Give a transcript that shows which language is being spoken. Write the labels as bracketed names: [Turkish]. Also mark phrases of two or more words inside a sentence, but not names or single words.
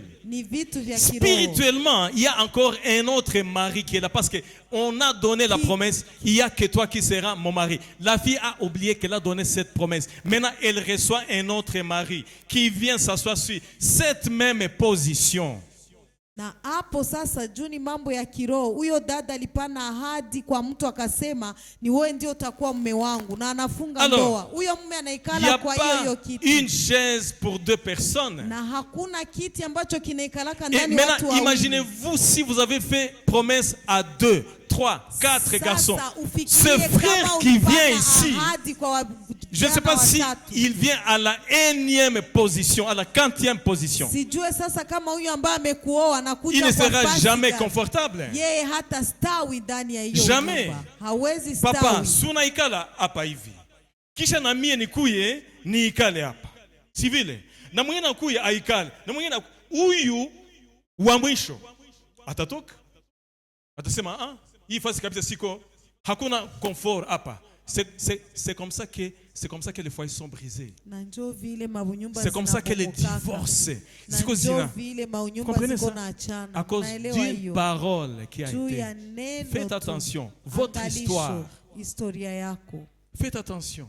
[French] Spirituellement, il y a encore un autre mari qui est là parce qu'on a donné la promesse, il n'y a que toi qui seras mon mari. La fille a oublié qu'elle a donné cette promesse. Maintenant, elle reçoit un autre mari qui vient s'asseoir sur cette même position. [Swahili] Na hapo sasa juni mambo ya kiroho. Huyo dada alipana ahadi kwa mtu akasema ni wewe ndio utakuwa mume wangu na anafunga ndoa. Huyo mume anaikala kwa hiyo kiti. [French] Une chaise pour deux personnes. [Swahili] Na hakuna kiti ambacho kinaikalaka ndani watu wawili. [French] Imaginez-vous si vous avez fait promesse à 2, 3, 4 garçons. Ce frère qui vient ici, je ne sais pas si il vient à la 1e position, à la 40e position. Il ne sera jamais confortable. Jamais. Papa, [Swahili] sunaikala hapa hivi. Kisha na mie nikuye niikale hapa. Si vile. Na mwingine akuye aikale. Na mwingine huyu wa mwisho atatoka. Atasema hii fasi kabisa siko hakuna confort hapa. [French] C'est comme ça que les foyers sont brisés. C'est comme ça que les divorces. Vous comprenez ça? À cause d'une parole qui a été. Faites attention. Votre histoire. Faites attention.